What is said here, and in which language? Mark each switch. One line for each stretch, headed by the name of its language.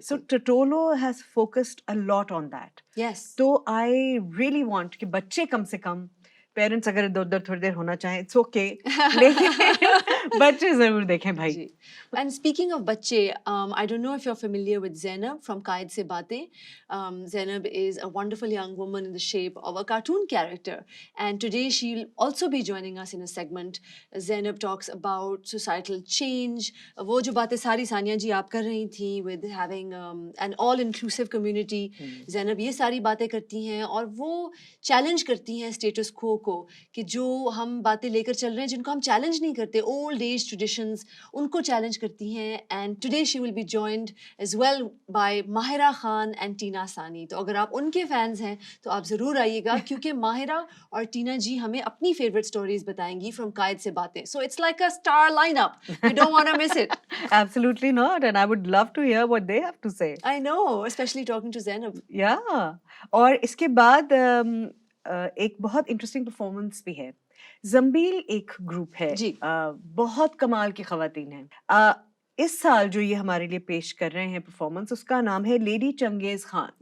English: So ٹٹولو has focused a lot on that.
Urdu: تو
English: I really want
Urdu: کہ بچے کم سے کم, پیرنٹس اگر ادھر تھوڑی دیر ہونا چاہیں
English: it's okay,
Urdu: لیکن بچے ضرور دیکھیں بھائی.
English: And speaking of بچے, I don't know if you are familiar with Zainab from Quaid سے باتیں. Zainab is a wonderful young woman in the shape of a cartoon character and today she will also be joining us in a segment. Zainab talks about societal change,
Urdu: وہ جو باتیں ساری ثانیہ جی آپ کر رہی تھیں
English: With having an all inclusive community.
Urdu: زینب یہ ساری باتیں کرتی ہیں اور وہ چیلنج کرتی ہیں اسٹیٹس کو کو کہ جو ہم باتیں لے کر چل رہے ہیں جن کو ہم چیلنج نہیں کرتے, اولڈ ایج ٹریڈیشنز, ان کو چیلنج کرتی ہیں.
English: And today she will be joined as well by Mahira Khan and Tina Sani.
Urdu: تو اگر آپ ان کے فینس ہیں تو آپ ضرور آئیے گا, کیونکہ ماہرہ اور ٹینا جی ہمیں اپنی فیوریٹ اسٹوریز بتائیں گی فرام قائد سے باتیں.
English: So it's like a star line up, you don't want to miss it. Absolutely not, and I would love to hear what they have to say. I know, especially talking to Zainab. Yeah.
Urdu: اور اس کے بعد ایک بہت interesting performance بھی ہے. زمبیل ایک group ہے, جی. بہت کمال کی خواتین ہیں. اس سال جو یہ ہمارے لیے پیش کر رہے ہیں پرفارمنس, اس کا نام ہے لیڈی چنگیز خان.